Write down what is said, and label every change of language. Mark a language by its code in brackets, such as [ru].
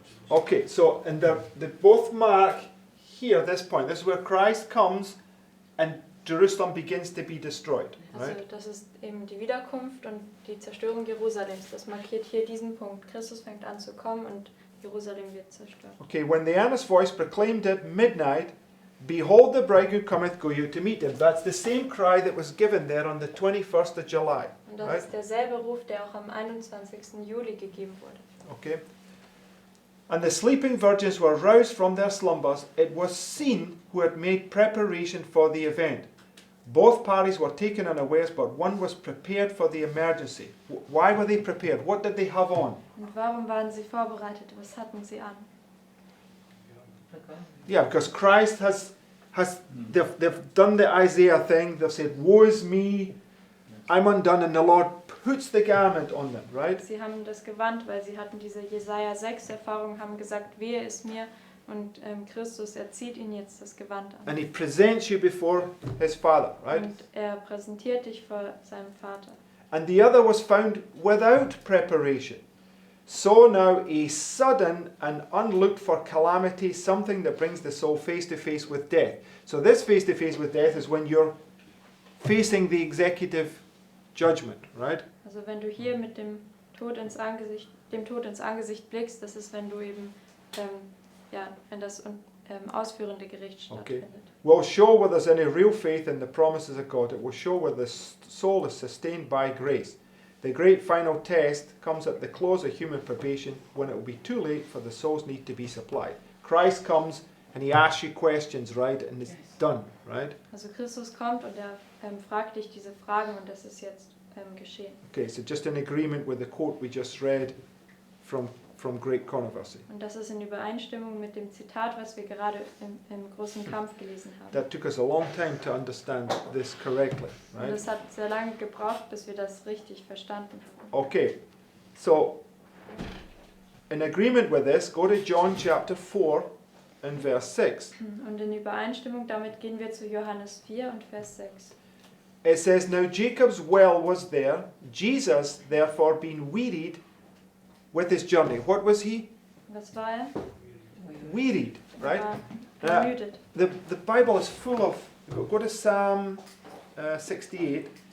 [en] Okay, so and they both mark here this point. This is where Christ comes and Jerusalem begins to be destroyed. [de] Also [en] Right? [de] das ist eben die Wiederkunft und die Zerstörung Jerusalems. Das markiert hier diesen Punkt. Christus fängt an zu kommen und Jerusalem wird zerstört. [en] Okay, when the earnest voice proclaimed at midnight, behold the bridegroom cometh, go you to meet him. That's the same cry that was given there on the 21st of July. [de] Und das [en] Right? [de] ist derselbe Ruf, der auch am 21. Juli gegeben wurde. [en] Okay. And the sleeping virgins were roused from their slumbers. It was seen who had made preparation for the event. Both parties were taken unawares, but one was prepared for the emergency. Why were they prepared? What did they have on? [de] Und warum waren sie vorbereitet? Was hatten sie an? [en] Yeah, because Christ they've done the Isaiah thing. They've said, woe is me, I'm undone, and the Lord puts the garment on them, right? [de] Sie haben das gewandt, weil sie hatten diese Jesaja 6 Erfahrung, haben gesagt, wehe ist mir. Und Christus, er zieht ihnen jetzt das Gewand an. [en] And he presents you before his Father, right? [de] Und er präsentiert dich vor seinem Vater. [en] And the other was found without preparation. So now a sudden and unlooked for calamity, something that brings the soul face to face with death. So this face to face with death is when you're facing the executive judgment, right? [de] Also wenn du hier mit dem Tod ins Angesicht blickst, das ist, wenn du eben, wenn das ausführende Gericht stattfindet. [en] Will show whether there's any real faith in the promises of God. It will show whether the soul is sustained by grace. The great final test comes at the close of human probation when it will be too late for the soul's need to be supplied. Christ comes and he asks you questions, right? And it's done, right? [de] Also Christus kommt und er fragt dich diese Fragen und das ist jetzt geschehen. [en] Okay, so just in agreement with the quote we just read from Great Controversy. [de] Und das ist in Übereinstimmung mit dem Zitat, was wir gerade im großen Kampf gelesen haben. [en] That took us a long time to understand this correctly, [de] Und [en] right? [de] es hat sehr lange gebraucht, bis wir das richtig verstanden haben. [en] Okay, so in agreement with this, go to John chapter 4 and verse 6. [de] Und in Übereinstimmung damit gehen wir zu Johannes 4 und Vers 6. [en] It says, Now Jacob's well was there, Jesus therefore being wearied with his journey. What was he? [de] Was war er? [en] Wearied, right? [de] Er war ermüdet. [en] The Bible is full of, go to Psalm 68.